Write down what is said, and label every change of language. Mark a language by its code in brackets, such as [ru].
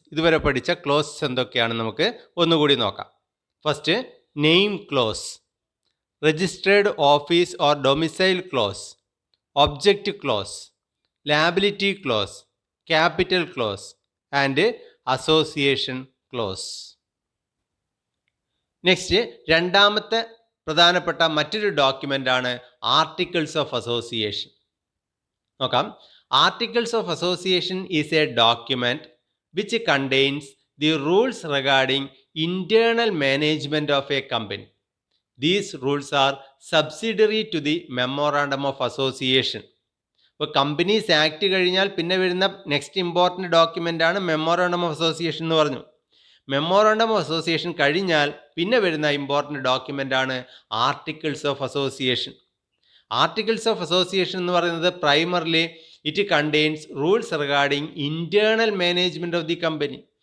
[ml] ഇതുവരെ പഠിച്ച ക്ലോസസ് എന്തൊക്കെയാണെന്ന് നമുക്ക് ഒന്നുകൂടി നോക്കാം. First name close, registered office or domicile close, object close, liability close, capital close and association close. Next രണ്ടാമത്തെ പ്രധാനപ്പെട്ട മറ്റൊരു ഡോക്യുമെൻ്റാണ് ആർട്ടിക്കിൾസ് ഓഫ് അസോസിയേഷൻ. നോക്കാം. [en] Articles of Association is a document which contains the rules regarding internal management of a company. These rules are subsidiary to the Memorandum of Association. [ml] ഇപ്പോൾ companies act കഴിഞ്ഞാൽ പിന്നെ വരുന്ന next important document ആണ് memorandum of association എന്ന് പറഞ്ഞു. Memorandum of association കഴിഞ്ഞാൽ പിന്നെ വരുന്ന ഇമ്പോർട്ടൻ്റ് ഡോക്യുമെൻ്റ് ആണ് articles of association. [en] articles of association [ml] എന്ന് പറയുന്നത് [en] Primarily it contains rules regarding internal management of the company.